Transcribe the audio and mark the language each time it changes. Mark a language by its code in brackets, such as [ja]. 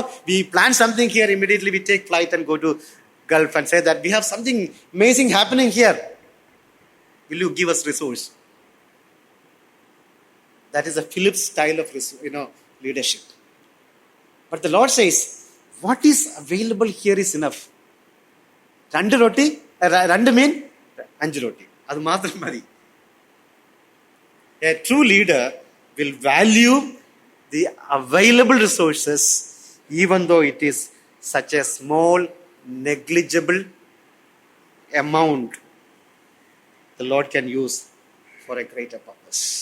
[en] We plan something here, immediately we take flight and go to Gulf and say that we have something amazing happening here. Will you give us resource? That is a Philip style of leadership. But the Lord says, what is available here is enough. [ml] രണ്ട് റൊട്ടി, രണ്ട് മീൻ, 5 റൊട്ടി, അത് മാത്രം മതി. [en] A true leader will value the available resources even though it is such a small, negligible amount the Lord can use for a greater purpose.